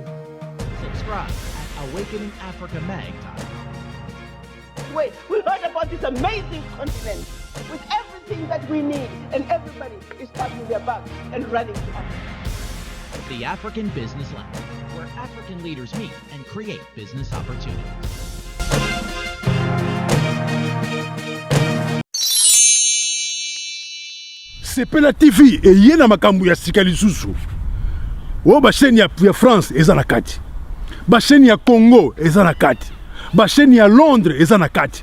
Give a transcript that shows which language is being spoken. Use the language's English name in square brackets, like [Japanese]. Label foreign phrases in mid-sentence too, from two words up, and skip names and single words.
[English] Subscribe at awakeningafricamag.com. Wait, we heard about this amazing continent with everything that we need, and everybody is packing their bags and running to Africa. The African Business Lab, where African leaders meet and create business opportunities. [Lingala] Sepela TV eye na makambo ya sika lisusu. O ba chaîne ya France eza na kati. Ba chaîne ya Congo eza na kati. Ba chaîne ya Londres eza na kati.